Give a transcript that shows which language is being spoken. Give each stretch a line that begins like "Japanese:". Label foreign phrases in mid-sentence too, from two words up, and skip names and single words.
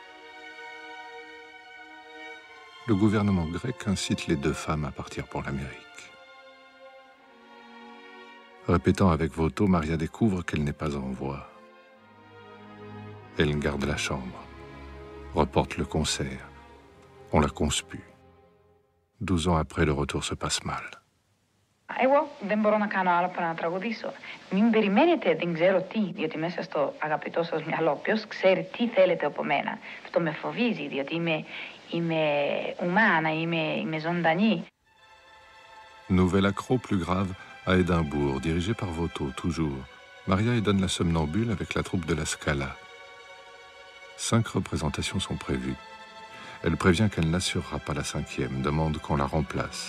French: Le gouvernement grec incite les deux femmes à partir pour l'Amérique. Répétant avec Voto, Maria découvre qu'elle n'est pas en voie. Elle garde la chambre, reporte le concert. On la conspue. 12 ans après, le retour se passe mal.
Greek: Εγώ δεν μπορώ να κάνω άλλο παρά να τραγουδήσω. Μην περιμένετε, δεν ξέρω τι, διότι μέσα στο αγαπητό σας μυαλό, ποιος ξέρει τι θέλετε από μένα. Αυτό με φοβίζει, διότι είμαι ουμάνα, είμαι ζωντανή.
French: Nouvelle accro plus grave à Édimbourg, dirigée par Voto, toujours. Maria y donne la somnambule avec la troupe de la Scala. 5 représentations sont prévues. Elle prévient qu'elle n'assurera pas la 5e, demande qu'on la remplace.